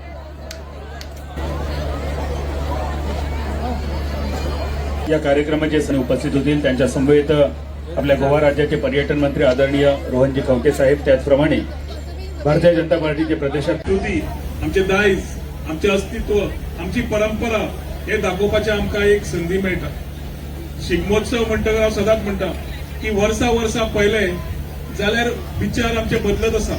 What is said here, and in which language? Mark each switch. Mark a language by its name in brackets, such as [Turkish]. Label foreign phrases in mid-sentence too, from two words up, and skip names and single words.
[Marathi] या कार्यक्रमाचे उपस्थित होतील त्यांच्या समवेत आपल्या गोवा राज्याचे पर्यटन मंत्री आदरणीय रोहनजी खवटे साहेब, त्याचप्रमाणे भारतीय जनता पार्टीचे प्रदेशाध्यक्ष. [Konkani] आमचे दायज, आमचे अस्तित्व, आमची परंपरा हे दाखोवपाची आमकां एक संधी मेळटा. शिगमोत्सव म्हणटकर हांव सदांच म्हणटा की वर्सा पयले जाल्यार विचार आमचे बदलत आसा.